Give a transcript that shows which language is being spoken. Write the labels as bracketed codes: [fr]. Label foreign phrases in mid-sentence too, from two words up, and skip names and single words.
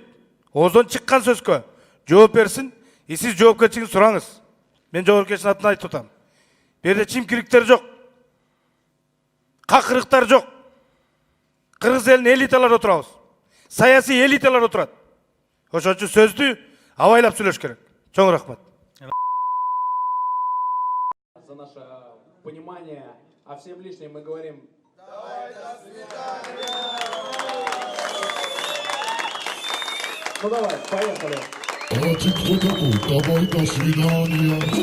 [ky] Ооздон чыккан сөзгө жооп берсин, сиз жоопкерчилигин сураңыз. Мен жогорку кеңештин атынан айтып атам. Берде чимкириктер жок. Какырыктар жок. Кыргыз элинин элиталары отурабыз. Саясий элиталар отурат. Ошон үчүн сөздү абайлап сүйлөш керек. Чоң рахмат. [ru] За наше понимание, а всем лишним мы говорим: давай, до свидания. Ну давай, поехали. Давай, до свидания.